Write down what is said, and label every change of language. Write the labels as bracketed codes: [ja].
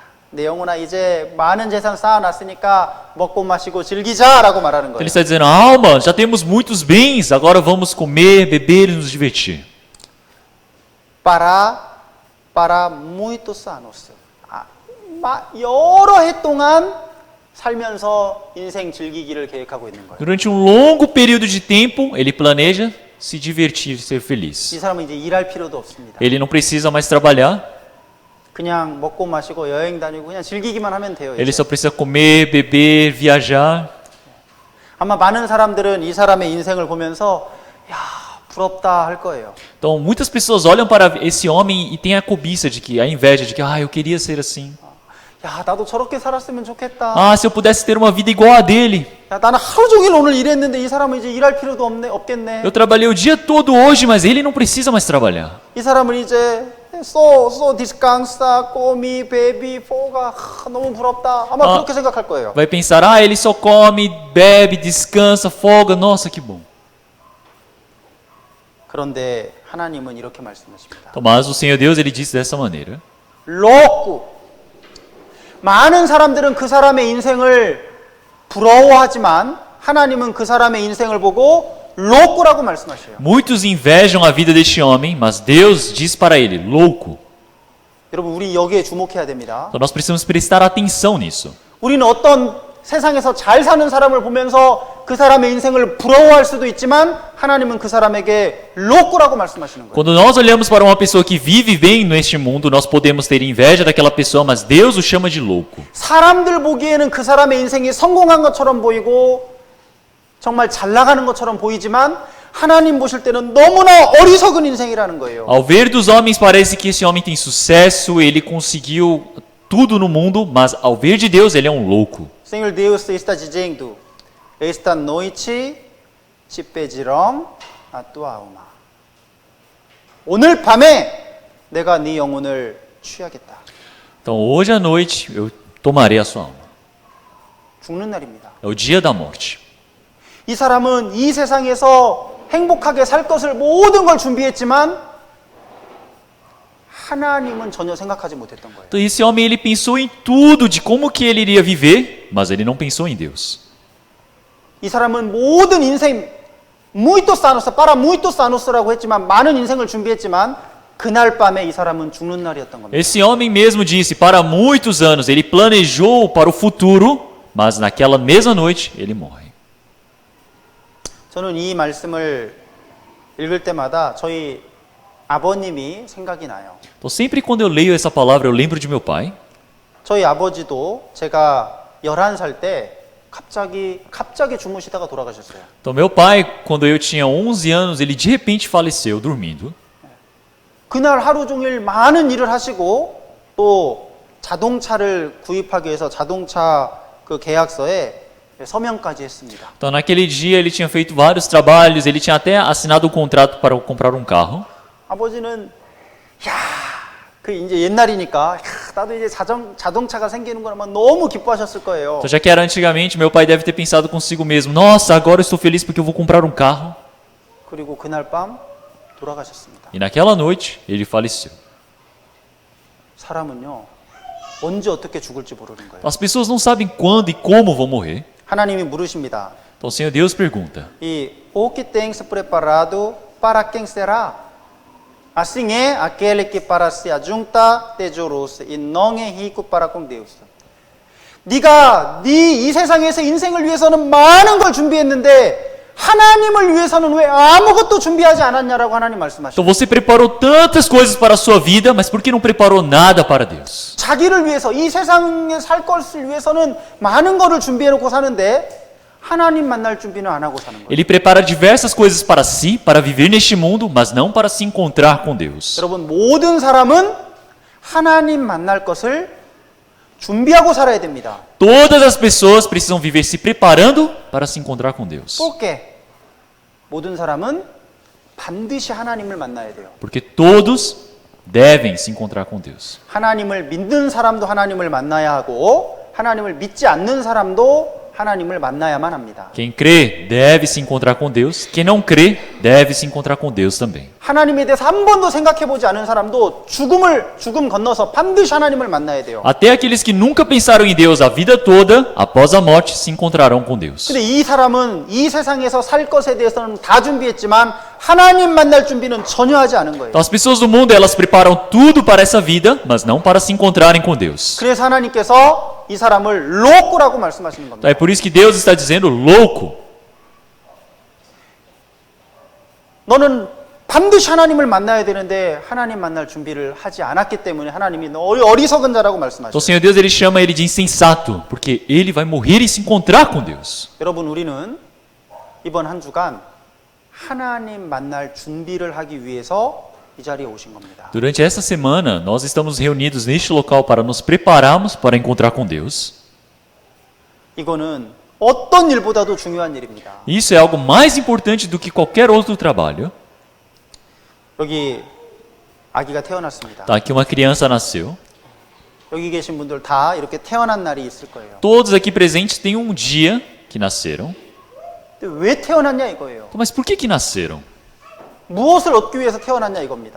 [ko] 내 영혼아 이제 많은 재산 쌓아놨으니까 먹고 마시고 즐기자라고 말하는 [pt] Ele [ko] 거예요. [pt] está dizendo, alma, já temos muitos bens, agora vamos comer, beber e nos divertir. Para muitos anos. [ko] 여러 해 동안 살면서 인생 즐기기를 계획하고 있는 거예요. [pt] Durante um longo período de tempo, ele planeja se divertir, ser feliz. [ko] 이 사람은 이제 일할 필요도 없습니다. [pt] Ele não precisa mais trabalhar, [ko] 그냥 먹고 마시고 여행 다니고 그냥 즐기기만 하면 돼요. [pt] ele [ko] 이제. [pt] só precisa comer, beber, viajar. [ko] 아마 많은 사람들은 이 사람의 인생을 보면서 부럽다 할 거예요. [pt] Então, muitas pessoas olham para esse homem e têm a cobiça de que, a inveja de que, eu queria ser assim. [ko] 나도 저렇게 살았으면 좋겠다. [pt] Se eu pudesse ter uma vida igual a dele. [ko] 나는 하루 종일 오늘 일했는데 이 사람은 이제 일할 필요도 없겠네. [pt] Eu trabalhei o dia todo hoje, mas ele não precisa mais trabalhar. [ko] 이 사람은 이제 [pt] so descansa, come, bebe, folga. [ko] 너무 부럽다. 아마 그렇게 생각할 거예요. [pt] Vai pensar, ele só come, bebe, descansa, folga. Nossa, que bom. [ko] 그런데 하나님은 이렇게 말씀하십니다. [pt] Mas o Senhor Deus, ele disse dessa maneira. louco. [ko] 많은 사람들은 그 사람의 인생을 부러워하지만 하나님은 그 사람의 인생을 보고 louco라고 말씀하셔요. [pt] Muitos invejam a vida deste homem, mas Deus diz para ele, louco. [ko] 여러분 우리 여기에 주목해야 됩니다. [pt] Então nós precisamos prestar atenção nisso. [ko] 우리는 어떤 세상에서 잘 사는 사람을 보면서 그 사람의 인생을 부러워할 수도 있지만 하나님은 그 사람에게 louco라고 말씀하시는 거예요. [pt] Quando nós olhamos para uma pessoa que vive bem neste mundo, nós podemos ter inveja daquela pessoa, mas Deus o chama de louco. [ko] 사람들 보기에는 그 사람의 인생이 성공한 것처럼 보이고 정말 잘 나가는 것처럼 보이지만 하나님 보실 때는 너무나 어리석은 인생이라는 거예요. [pt] Ao ver dos homens parece que esse homem tem sucesso, ele conseguiu tudo no mundo, mas ao ver de Deus ele é um louco. Senhor Deus está dizendo, esta noite te pedirão a tua alma. [ko] 오늘 밤에 내가 네 영혼을 취하겠다. [pt] Então hoje à noite eu tomarei a sua alma. [ko] 죽는 날입니다. [pt] É o dia da morte. [ko] 이 사람은 이 세상에서 행복하게 살 것을 모든 걸 준비했지만 하나님은 전혀 생각하지 못했던 거예요. [pt] Então esse homem ele pensou em tudo de como que ele iria viver, mas ele não pensou em Deus. [ko] 이 사람은 모든 인생 [pt] muitos anos, para muitos anos [ko] 라고 했지만 많은 인생을 준비했지만 그날 밤에 이 사람은 죽는 날이었던 겁니다. [pt] Esse homem mesmo disse, para muitos anos, ele planejou para o futuro, mas naquela mesma noite ele morre. [ko] 저는 이 말씀을 읽을 때마다 저희 아버님이 생각이 나요. [pt] Então sempre quando eu leio essa palavra, eu lembro de meu pai. [ko] 저희 아버지도 제가 11살 때 갑자기 주무시다가 돌아가셨어요. [pt] Então meu pai, quando eu tinha 11 anos, ele de repente faleceu dormindo. [ko] 그날 하루 종일 많은 일을 하시고 또 자동차를 구입하기 위해서 자동차 그 계약서에 서명까지 했습니다. [pt] Então naquele dia ele tinha feito vários trabalhos, ele tinha até assinado um contrato para comprar um carro. [ko] 아버지는 그 이제 옛날이니까 나도 이제 자동차가 생기는 거라면 너무 기뻐하셨을 거예요. [pt] Então já que era antigamente, meu pai deve ter pensado consigo mesmo, nossa, agora eu estou feliz porque eu vou comprar um carro. [ko] 그리고 그날 밤 돌아가셨습니다. [pt] E naquela noite ele faleceu. [ko] 사람은요 언제 어떻게 죽을지 모르는 거예요. [pt] As pessoas não sabem quando e como vão morrer. [ko] 하나님이 물으십니다. [pt] Então o Senhor Deus pergunta, E o que tens preparado para quem será? Assim é aquele que para se ajunta tesouros e não é rico para com Deus. [ko] 네가 이 세상에서 인생을 위해서는 많은 걸 준비했는데 하나님을 위해서는 왜 아무것도 준비하지 않았냐라고 하나님 [pt] então [ko] 말씀하십니다. [pt] você preparou tantas coisas para a sua vida, mas por que não preparou nada para Deus? [ko] 자기를 위해서 이 세상에 살 것을 위해서는 많은 거를 준비해 놓고 사는데 하나님 만날 준비는 안 하고 사는 거예요. [pt] Ele prepara diversas coisas para si, para viver neste mundo, mas não para se encontrar com Deus. [ko] 여러분 모든 사람은 하나님 만날 것을 준비하고 살아야 됩니다. [pt] Todas as pessoas precisam viver se preparando para se encontrar com Deus. porque [ko] 모든 사람은 반드시 하나님을 만나야 돼요. [pt] Porque todos devem se encontrar com Deus. [ko] 하나님을 믿는 사람도 하나님을 만나야 하고 하나님을 믿지 않는 사람도 하나님을 만나야만 합니다. [pt] Quem crê deve se encontrar com Deus. Quem não crê deve se encontrar com Deus também. [ko] 하나님에 대해서 한 번도 생각해 보지 않은 사람도 죽음 건너서 반드시 하나님을 만나야 돼요. [pt] Até aqueles que nunca pensaram em Deus a vida toda, após a morte, se encontrarão com Deus. [ko] 근데 이 사람은 이 세상에서 살 것에 대해서는 다 준비했지만 하나님 만날 준비는 전혀 하지 않은 거예요. [pt] Então as pessoas do mundo, elas preparam tudo para essa vida, mas não para se encontrarem com Deus. [ko] 그래서 하나님께서 이 사람을 로꾸라고 말씀하시는 겁니다. [pt] Então é por isso que Deus está dizendo louco. [ko] 너는 반드시 하나님을 만나야 되는데 하나님 만날 준비를 하지 않았기 때문에 하나님이 너 어리석은 자라고 [pt] Então o [ko] 말씀하시죠. [pt] Senhor Deus ele chama ele de insensato, porque ele vai morrer e se encontrar com Deus. [ko] 여러분 우리는 이번 한 주간 하나님 만날 준비를 하기 위해서 이 자리에 오신 겁니다. [pt] Durante essa semana, nós estamos reunidos neste local para nos prepararmos para encontrar com Deus. [ko] 이거는 어떤 일보다도 중요한 일입니다. [pt] Isso é algo mais importante do que qualquer outro trabalho. [ko] 여기 아기가 태어났습니다. [pt] Tá, aqui uma criança nasceu. [ko] 여기 계신 분들 다 이렇게 태어난 날이 있을 거예요. [pt] Todos aqui presentes têm um dia que nasceram. [ko] 근데 왜 태어났냐 이거예요. [pt] Mas por que nasceram? [ko] 무엇을 얻기 위해서 태어났냐 이겁니다.